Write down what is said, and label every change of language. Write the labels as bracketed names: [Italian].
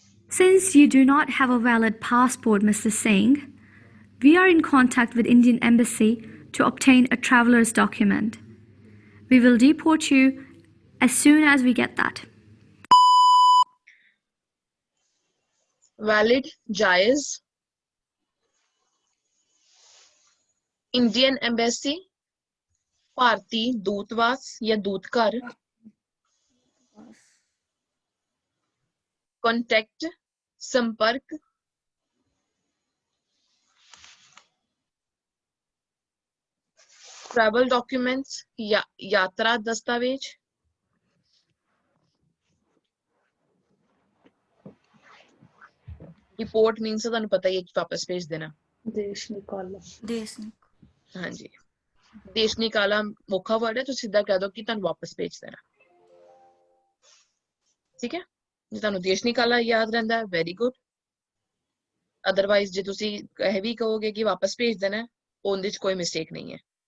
[English] Since you do not have a valid passport, Mr. Singh, we are in contact with Indian Embassy to obtain a traveler's document. We will deport you as soon as we get that. [Hindi] Valid, जायज, Indian embassy, भारतीय दूतावास या दूतघर, contact संपर्क, travel documents या यात्रा दस्तावेज, [English] report means [Punjabi] ਤੁਹਾਨੂੰ ਪਤਾ ਹੀ ਹੈ ਕਿ ਵਾਪਸ ਭੇਜ ਦੇਣਾ। ਦੇਸ਼ ਨਿਕਾਲਾ। ਹਾਂਜੀ ਦੇਸ਼ ਨਿਕਾਲਾ ਔਖਾ ਵਰਡ ਹੈ, ਤੁਸੀਂ ਸਿੱਧਾ ਕਹਿ ਦੋ ਕਿ ਤੁਹਾਨੂੰ ਵਾਪਸ ਭੇਜ ਦੇਣਾ, ਠੀਕ ਹੈ। ਜੇ ਤੁਹਾਨੂੰ ਦੇਸ਼ ਨਿਕਾਲਾ ਯਾਦ ਰਹਿੰਦਾ ਵੈਰੀ ਗੁੱਡ, ਅਦਰਵਾਈਜ਼ ਜੇ ਤੁਸੀਂ ਇਹ ਵੀ ਕਹੋਗੇ ਕਿ ਵਾਪਸ ਭੇਜ ਦੇਣਾ, ਉਹਦੇ ਚ ਕੋਈ ਮਿਸਟੇਕ ਨਹੀਂ ਹੈ,